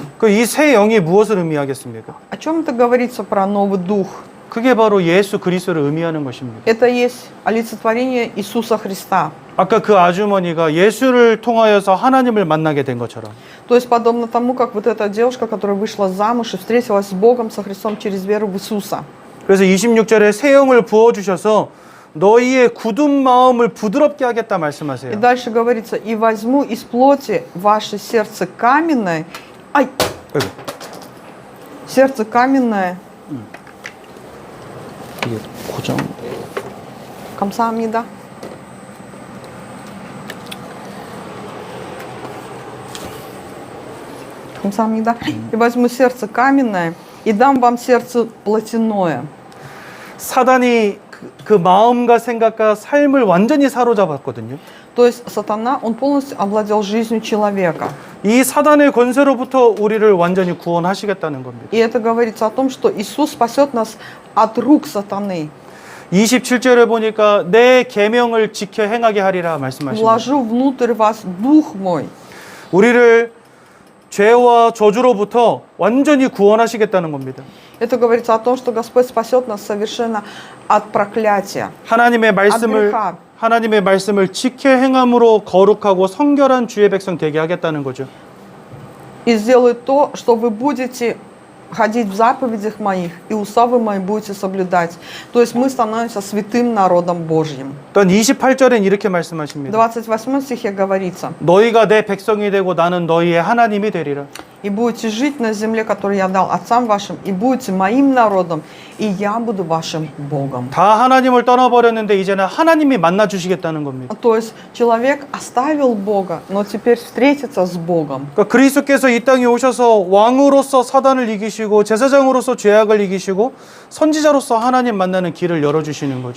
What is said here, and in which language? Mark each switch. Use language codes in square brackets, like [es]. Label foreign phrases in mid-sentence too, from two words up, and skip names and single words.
[ko] 그 이 새 영이 무엇을 의미하겠습니까? [ru] О чем это говорится про новый дух? [ko] 그게 바로 예수 그리스도를 의미하는 것입니다. [ru] Это есть олицетворение Иисуса Христа. [ko] 아까 그 아주머니가 예수를 통하여서 하나님을 만나게 된 것처럼 [ru] То есть подобно тому, как вот эта девушка, которая вышла замуж и встретилась с Богом, со Христом через веру в Иисуса. [ko] 그래서 26절에 새 영을 부어주셔서 너희의 굳은 마음을 부드럽게 하겠다 [ru] И [ko] 말씀하세요. [ru] дальше говорится: «И возьму из плоти ваше сердце каменное». Ай! 아이고, Сердце каменное. [ko] 이게 고정. 감사합니다. 감사합니다. [ru] «И возьму сердце каменное, и дам вам сердце плотяное». [ko] 사단이 그 마음과 생각과 삶을 완전히 사로잡았거든요. [ru] То есть сатана, он полностью овладел жизнью человека. [ko] 이 사단의 권세로부터 우리를 완전히 구원하시겠다는 겁니다. [ru] И это говорится о том, что Иисус спасет нас от рук сатаны. [ko] 27절에 보니까 내 계명을 지켜 행하게 하리라 말씀하십니다. [ru] «Вложу внутрь вас дух мой». [ko] 우리를 죄와 저주로부터 완전히 구원하시겠다는 겁니다. [ru] Это говорится о том, что Господь спасет нас совершенно от проклятия. [ko] 하나님의 말씀을 그러니까. 하나님의 말씀을 지켜 행함으로 거룩하고 성결한 주의 백성 되게 하겠다는 거죠. [ru] И сделает то, что вы будете ходить в заповедях моих, и уставы мои будете соблюдать. То есть мы становимся святым народом Божьим. [ko] 또 28절엔 이렇게 말씀하십니다. [ru] 28 стихе говорится: [ko] 너희가 내 백성이 되고 나는 너희의 하나님이 되리라. [ru] «И будете жить на земле, которую я дал отцам вашим, и будете моим народом, и я буду вашим Богом». [ko] 다 하나님을 떠나버렸는데 이제는 하나님이 만나 주시겠다는 겁니다. [ru] То есть человек оставил Бога, но теперь встретится с Богом. [ko] 그러니까 그리스도께서 이 땅에 오셔서 왕으로서 사단을 이기시고 제사장으로서 죄악을 이기시고 선지자로서 하나님 만나는 길을 열어주시는 거죠.